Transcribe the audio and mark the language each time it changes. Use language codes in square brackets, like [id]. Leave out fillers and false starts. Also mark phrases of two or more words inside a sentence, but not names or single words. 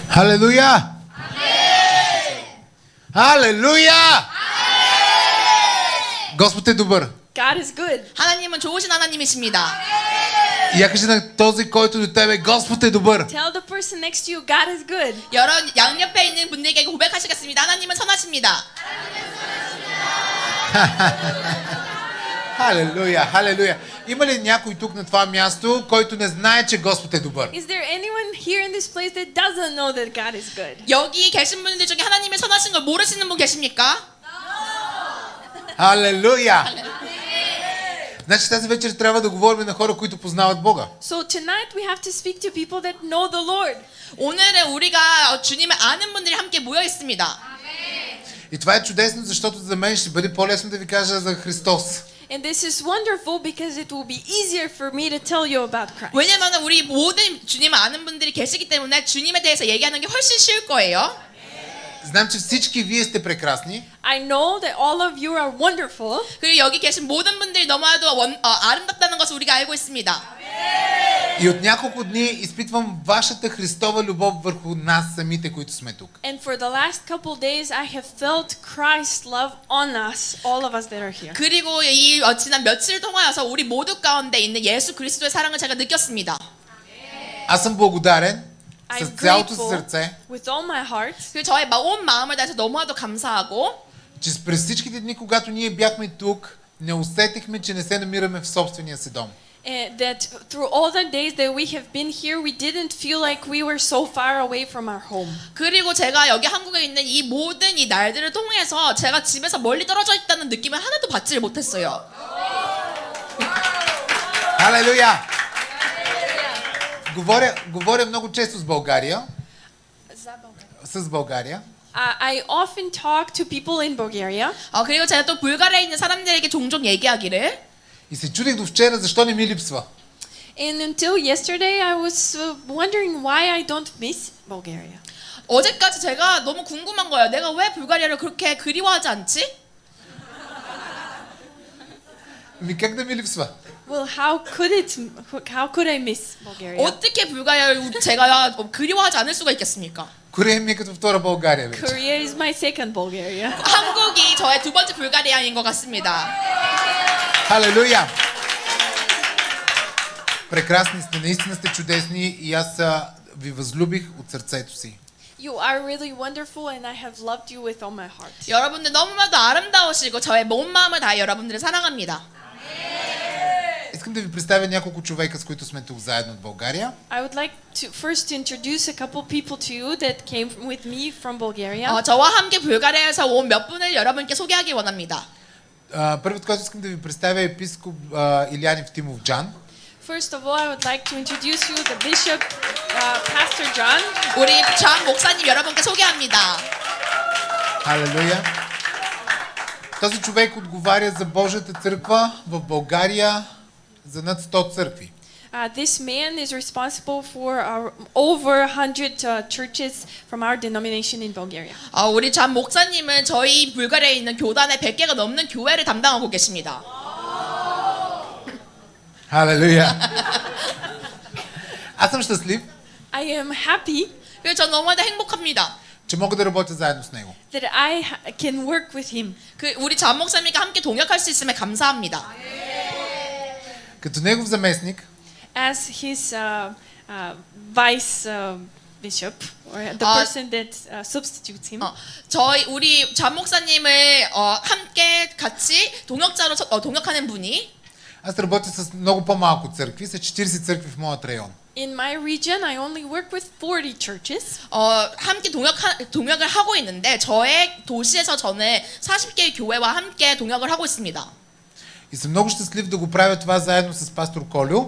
[bg] Халелуя! Халелуя! Господ е добър. [en] God is good. [ko] 하나님은 좋으신 하나님이십니다. [bg] И я кажа на този, който до тебе, Господ е добър. [en] Tell the person next to you, God is good. [ko] 여러 양옆에 있는 분들에게 고백하시겠습니다. 하나님은 선하십니다. [bg] Халелуя, халелуя. Има ли някой тук на това място, който не знае, че Господ е добър? [en] Is there anyone here in this place that doesn't know that God is good? [ko] 여기 계신 분들 중에 하나님의 선하신 걸 모르시는 분 계십니까? [bg] Халелуя! Значи тази вечер трябва да говорим на хора, които познават Бога. [en] So tonight we have to speak to people that know the Lord. [ko] 오늘은 우리가 주님을 아는 분들이 함께 모여 있습니다. [bg] И това е чудесно, защото за мен ще бъде по-лесно да ви кажа за Христос. [en] And this is wonderful because it will be easier for me to tell you about Christ. [ko] 왜냐면 우리 모든 주님을 아는 분들이 계시기 때문에 주님에 대해서 얘기하는 게 훨씬 쉬울 거예요. [bg] Знам, че всички вие сте прекрасни. [en] I know that all of you are wonderful. [ko] 그리고 여기 계신 모든 분들이 너무나도 아름답다는 것을 우리가 알고 있습니다. [bg] И от няколко дни изпитвам вашата Христова любов върху нас самите, които сме тук. [en] And for the last couple days I have felt Christ's love on us, all of us that are here. [ko] 그리고 이 지난 며칠 동안여서 우리 모두 가운데 있는 예수 그리스도의 사랑을 제가 느꼈습니다. [bg] Аз съм благодарен [en] I'm [bg] с цялото си [en] grateful [bg] сърце, [en] with all my heart [ko] 그리고 저의 온 마음을 다해서 너무나도 감사하고 [bg] че през всичките дни, когато ние бяхме тук, не усетихме, че не се намираме в собствения си дом. [en] that through all the days that we have been here we didn't feel like we were so far away from our home. [ko] 그리고 제가 여기 한국에 있는 이 모든 이 날들을 통해서 제가 집에서 멀리 떨어져 있다는 느낌을 하나도 받지를 못했어요. [bg] Халелуя! Говоря много често с България. С България. [en] I often talk to people in Bulgaria. [ko] 그리고 제가 또 불가리아에 있는 사람들에게 종종 얘기하기를 [bg] И се чудих до вчера защо не ми липсва. [en] And until yesterday I was wondering why I don't miss Bulgaria. [ko] 어제까지 제가 너무 궁금한 거예요. 내가 왜 불가리아를 그렇게 그리워하지 않지? [bg] Ми как да ми липсва? [en] Well, how could I miss Bulgaria? [ko] 어떻게 불가리아를 제가 그리워하지 않을 수가 있겠습니까? [bg] Корея ми е като втора България вече. [en] Korea is my second Bulgaria. [ko] 한국이 저의 두 번째 불가리아인 것 같습니다. [bg] Халелуя! Прекрасни сте, наистина сте чудесни и аз ви възлюбих от сърцето си. [en] You are really wonderful and I have loved you with all my heart. [ko] 여러분들 너무나도 아름다우시고 저의 온 마음을 다해 여러분들을 사랑합니다. [bg] Искам да ви представя няколко човека, с които сме тук заедно от България. [en] I would like to first introduce a couple people to you that came with me from Bulgaria. [ko] 저와 함께 불가리아에서 온 몇 분을 여러분께 소개하기 원합니다. [bg] Първият, който искам да ви представя е епископ Илиян Евтимов Джан. [en] First of all, I would like to introduce you the Bishop, Pastor John. [ko] 우리 장 목사님 여러분께 소개합니다. [bg] Халелуя! Този човек отговаря за Божията църква в България за над 100 църкви. [en] This man is responsible for over 100 churches from our denomination in Bulgaria. [ko] 우리 장 목사님은 저희 불가리아에 있는 교단의 100개가 넘는 교회를 담당하고 계십니다. [bg] Халелуя! Аз съм щастлив, [en] I am happy [ko] 그래서 저 너무나도 행복합니다. [bg] че мога да работя заедно с него. [en] that I can work with him. [ko] 우리 장 목사님과 함께 동역할 수 있음에 감사합니다. [bg] Като негов заместник, [en] As his vice bishop, or the person that substitutes him. [ko] 우리 장 목사님을 함께 같이 동역자로 동역하는 분이 [bg] аз работя с много по-малко църкви, с 40 църкви в моят район. [en] In my region, I only work with 40 churches. [ko] 함께 동역을 하고 있는데 저의 도시에서 저는 40개의 교회와 함께 동역을 하고 있습니다. [bg] И съм много щастлив да го правя това заедно с пастор Колю.